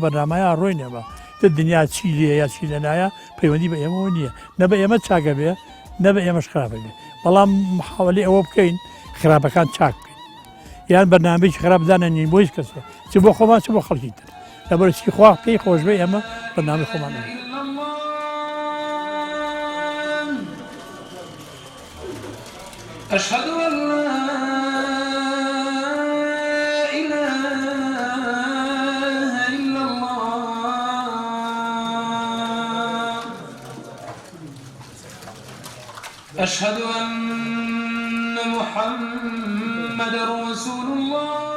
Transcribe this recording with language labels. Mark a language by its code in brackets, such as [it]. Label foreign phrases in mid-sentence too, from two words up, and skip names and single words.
[ckb] بەرنامەیە ڕۆی نێمە دنیا چی لێ یا چی لەنایە پەیوەندی بە ئێمەوە نییە نە بە ئێمە چاکە بێ نە بە ئێمەش خراپە بێ بەڵام محاوەلی ئەوە بکەین خراپەکان چاک بکەین یان بەرنامەیەکی خراپ دانەنین بۆ هیچ کەسێ چ بۆ خۆمان چ بۆ خەڵکی تر لەبەر چی خوا پێی خۆش بێ ئێمە بەرنامەی خۆمان [ar] أشهد أن لا إله إلا الله أشهد أن محمدا رسول الله